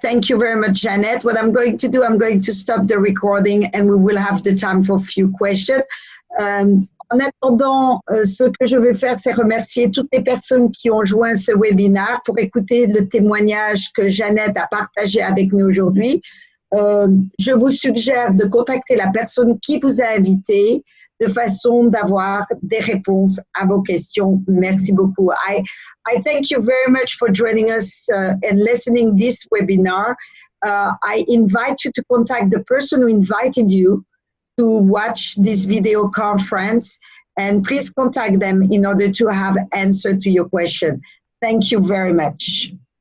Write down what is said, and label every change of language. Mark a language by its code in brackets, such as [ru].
[en] Thank you very much, Jeannette. What I'm going to do, I'm going to stop the recording and we will have the time for a few questions. [fr] En attendant, ce que je vais faire, c'est remercier toutes les personnes qui ont joint ce webinaire pour écouter le témoignage que Jeannette a partagé avec nous aujourd'hui. Je vous suggère de contacter la personne qui vous a invité de façon d'avoir des réponses à vos questions. Merci beaucoup. [en] I thank you very much for joining us and listening this webinar. I invite you to contact the person who invited you to watch this video conference, and please contact them in order to have answer to your question. Thank you very much.